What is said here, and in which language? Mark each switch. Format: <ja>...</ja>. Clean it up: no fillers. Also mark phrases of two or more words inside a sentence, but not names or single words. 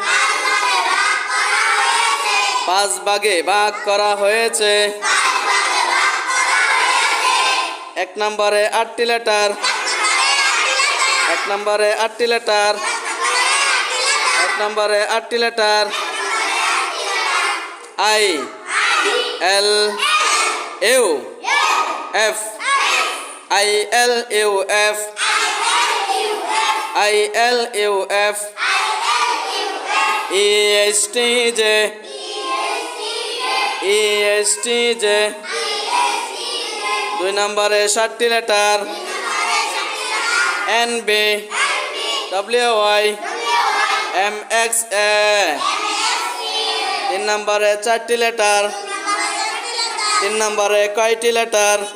<bn>5 ভাগে ভাগ করা হয়েছে। 1 নম্বরে 8টি লেটার। 1 নম্বরে 8টি লেটার। 1 নম্বরে 8টি লেটার।</bn> <en>I L U F I L U F I L U F E S T J E S T J</en> <bn>2 নম্বরে 7টি লেটার।</bn> <en>N B W Y M X A</en> <bn>3 নম্বরে 4টি লেটার। 3 নম্বরে কয়টি লেটার?</bn>